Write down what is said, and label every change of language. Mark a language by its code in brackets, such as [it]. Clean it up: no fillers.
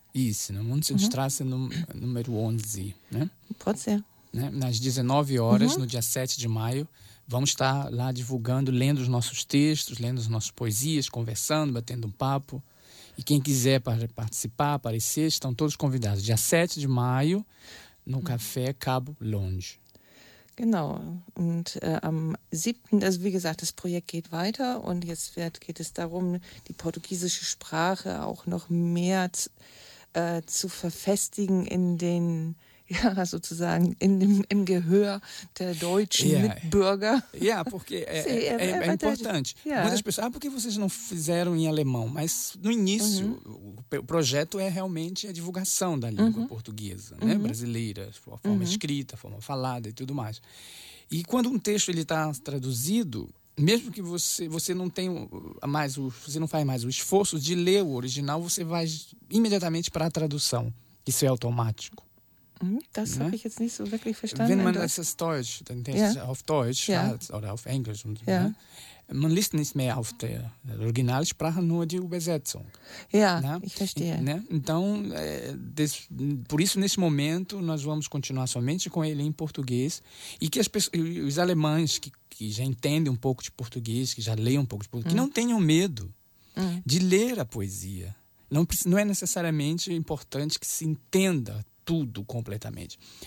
[pt] Isso, na Mundstraße número 11. Né? Pode ser. Né? Nas 19 horas, no dia 7 de maio, vamos estar lá divulgando, lendo os nossos textos, lendo as nossas poesias, conversando, batendo um papo. E quem quiser participar, aparecer, estão todos convidados. Dia 7 de maio, no Café Cabo Longe. [de] Genau, und am 7., also wie gesagt, das Projekt geht weiter und jetzt geht es darum, die portugiesische Sprache auch noch mehr zu verfestigen in den, ja, sozusagen im Gehör der deutschen Mitbürger. [pt] Ja, porque é importante. Muitas pessoas, por que vocês não fizeram em alemão? Mas no início, o projeto é realmente a divulgação da língua portuguesa, né? Brasileira, a forma escrita, a forma falada e tudo mais. E quando um texto ele está traduzido, mesmo que você não tenha mais você não faz mais o esforço de ler o original, você vai imediatamente para a tradução. Isso é automático. [de] Das habe ich jetzt nicht so wirklich verstanden. Wenn man das ist Deutsch, dann denkt es auf Deutsch oder auf Englisch. Und, man liest nicht mehr auf der Originalsprache, nur die Übersetzung. Ja, ich verstehe. [pt] Então, por isso, nesse momento, nós vamos continuar somente com ele em português. E que os alemães que já entendem um pouco de português, que já leem um pouco de português, que não tenham medo. de ler a poesia. Não é necessariamente importante que se entenda tudo completamente.